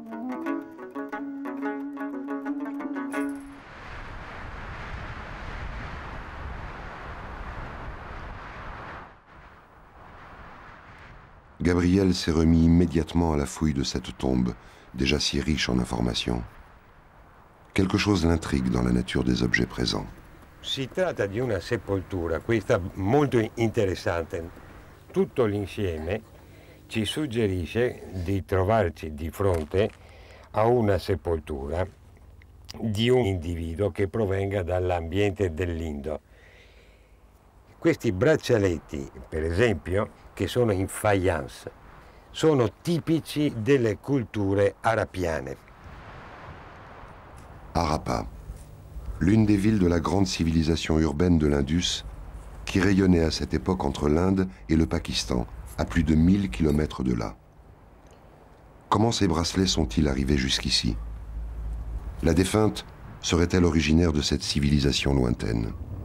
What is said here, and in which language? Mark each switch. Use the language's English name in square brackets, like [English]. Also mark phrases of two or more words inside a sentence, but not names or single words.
[French] Gabriel s'est remis immédiatement à la fouille de cette tombe, déjà si riche en informations. Quelque chose l'intrigue dans la nature des objets présents. [Italian] Si tratta di una sepoltura, questa molto interessante. Tutto l'insieme ci suggerisce di trovarci di fronte a una sepoltura di un individuo che provenga dall'ambiente dell'Indo. Questi braccialetti, per esempio, che sono in faience, sono tipici delle culture arapiane. [French] Harappa, l'une des villes de la grande civilisation urbaine de l'Indus, qui rayonnait à cette époque entre l'Inde et le Pakistan, à plus de 1000 kilomètres de là. Comment ces bracelets sont-ils arrivés jusqu'ici? La défunte serait-elle originaire de cette civilisation lointaine?